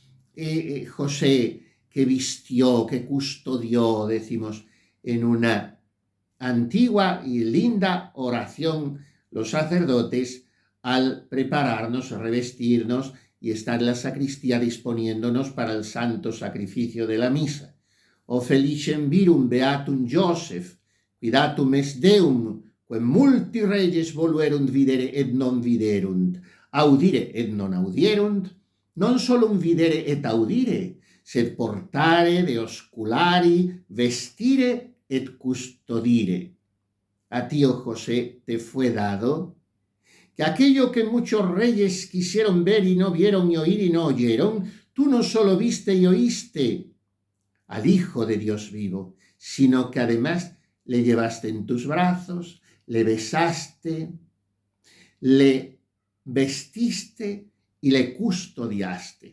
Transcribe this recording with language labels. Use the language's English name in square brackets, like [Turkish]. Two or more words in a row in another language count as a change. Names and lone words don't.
[Spanish] José, que vistió, que custodió, decimos, en una antigua y linda oración los sacerdotes al prepararnos, revestirnos y estar en la sacristía disponiéndonos para el santo sacrificio de la misa. [Latin] O felicem virum beatum Joseph, quidatum est Deum, quem multi reges voluerunt videre et non viderunt, audire et non audierunt, non solum videre et audire, sed portare de osculari, vestire et custodire. [Spanish] A ti, oh José, te fue dado que aquello que muchos reyes quisieron ver y no vieron, y oír y no oyeron, tú no solo viste y oíste al Hijo de Dios vivo, sino que además le llevaste en tus brazos, le besaste, le vestiste y le custodiaste.